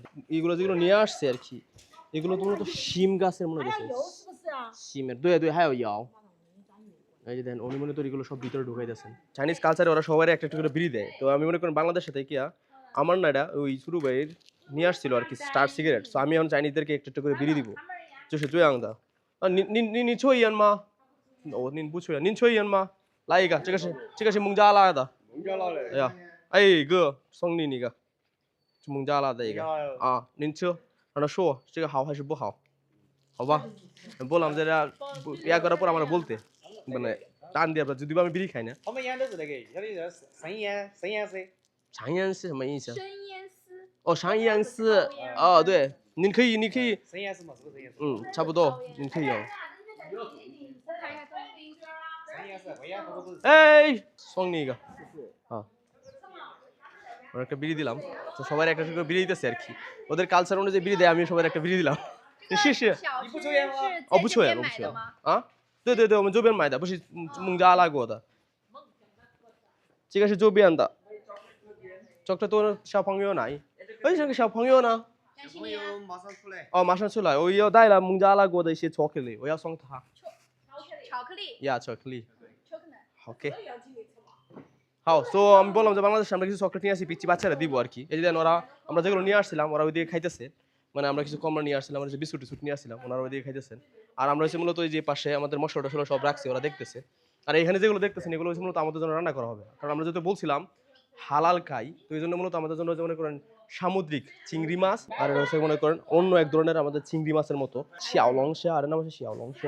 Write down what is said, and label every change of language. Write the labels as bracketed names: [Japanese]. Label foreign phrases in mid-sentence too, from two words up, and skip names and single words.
[Bangla] এগুলো যেগুলো নিয়ে আসছে আর কি, এগুলো তো মূলত শিম গাছের মনে হচ্ছে, শিমের দুই দুই হ্যাঁ ইয়াও। এই যে দেন উনি মনে তো এগুলো সব ভিতরে ঢুকাই দিয়েছেন। চাইনিজ কালচারে ওরা সবাই একটা একটা করে বিড়ি দেয়। তো আমি মনে করি বাংলাদেশে থেকে আমার না এটা ওই শুরু ভাইয়ের নিয়ে আসছিল আর কি স্টার সিগারেট। তো আমি এখন চাইনিজদেরকে একটা একটা করে বিড়ি দিব। [Chinese] 就是这样的你抽烟吗？您不抽烟，您抽烟吗？来一个，这个是孟加拉的。孟加拉的。哎呀，哎哥，送你一个，是孟加拉的一个啊，您抽，让他说这个好还是不好，好吧？ [Bangla] বললাম যে ইয়া করার পর আমরা বলতে মানে টান দিয়ে যদি আমি বিড়ি খাই না। [Chinese] 我们烟都是那个，有的是生烟丝。长烟是什么意思？生腌丝。哦，长烟丝。哦，对，你可以，生烟丝嘛，是不是生烟丝？差不多，你可以有。生烟丝，我烟不都是。哎，送你一个。 [Bangla] 好。ওরা একটা বিড়ি দিলাম, তো সবাই একটা করে বিড়ি দিতেছে আর কি। ওদের কালচার অনুযায়ী বিড়ি দেয়, আমি সবাই একটা বিড়ি দিলাম। [Chinese] 谢谢。你不抽烟吗？哦，不抽烟，我不抽烟。啊？对对对，我们周边买的，不是孟加拉国的。这个是周边的。这个多小朋友来，哎，这个小朋友呢？小朋友马上出来。哦，马上出来，我要带了孟加拉国的一些巧克力，我要送他。巧克力。呀，巧克力。OK。好， [Bangla] সো আমি বললাম যে বাংলাদেশে আমরা কিছু চকলেট নিয়ে আসি, পিচ্ছি বাচ্চারা দিব আর কি। এই যে ওরা আমরা যেগুলো নিয়ে আসছিলাম ওরা ওইদিকে খাইতেছে। মানে আমরা কিছু কমলা নিয়ে আসছিলাম, আমরা যে বিস্কুট টিস্কুট নিয়ে আসছিলাম ওনারা ওইদিকে খাইতেছেন। আর আমরা হচ্ছে মূলত ওই যে পাশে আমাদের মশলা টশলা সব রাখছি, ওরা দেখতেছে। আর এখানে যেগুলো দেখতেছেন এগুলো হচ্ছে মূলত আমাদের জন্য রান্না করা হবে, কারণ আমরা যেহেতু বলছিলাম হালাল খাই, তো এই জন্য মূলত আমাদের জন্য মনে করেন সামুদ্রিক চিংড়ি মাছ, আর এটা হচ্ছে মনে করেন অন্য এক ধরনের আমাদের চিংড়ি মাছের মতো শিয়াওলংশা, আর নাম হচ্ছে শিয়াওলংশা।